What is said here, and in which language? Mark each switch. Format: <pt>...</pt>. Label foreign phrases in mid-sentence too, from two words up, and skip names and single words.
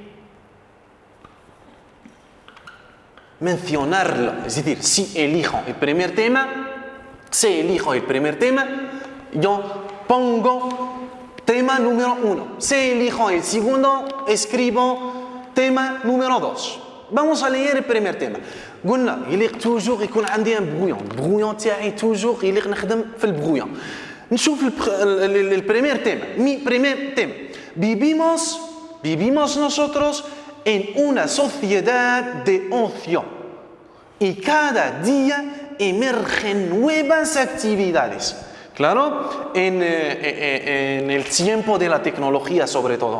<es>Mencionarlo. Es decir, si elijo el primer tema, yo pongo tema número 1. Si elijo el segundo, escribo tema número 2. Vamos a leer el primer tema.</es> <ar>قلنا يليق توجور يكون عندي</ar> <fr>un brouillon</fr> <ar>تاعي توجور يليق نخدم في البرويون. نشوف البريمير تيما.</ar> <es>Mi primer tema. Vivimos nosotros en una sociedad de ocio y cada día emergen nuevas actividades. Claro, en el tiempo de la tecnología sobre todo.</es>